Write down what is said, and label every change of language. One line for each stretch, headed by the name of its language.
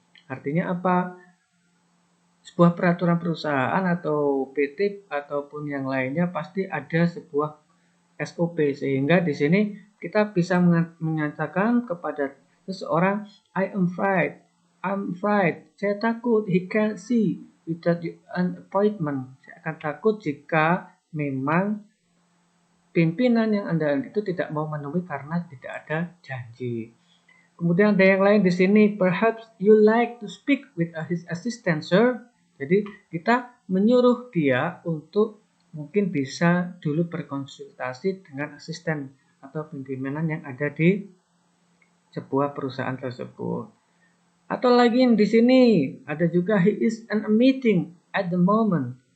Indonesian: Artinya apa? Sebuah peraturan perusahaan atau PT ataupun yang lainnya pasti ada sebuah SOP, sehingga di sini kita bisa menyatakan kepada seseorang,
English: I'm afraid,
Indonesian: saya takut,
English: he can't see without an appointment.
Indonesian: Saya akan takut jika memang pimpinan yang Anda itu tidak mau menemui karena tidak ada janji. Kemudian ada yang lain di sini,
English: perhaps you like to speak with his assistant, sir.
Indonesian: Jadi kita menyuruh dia untuk mungkin bisa dulu berkonsultasi dengan asisten atau pimpinan yang ada di sebuah perusahaan tersebut. Atau lagi di sini ada juga
English: he is in a meeting at the moment.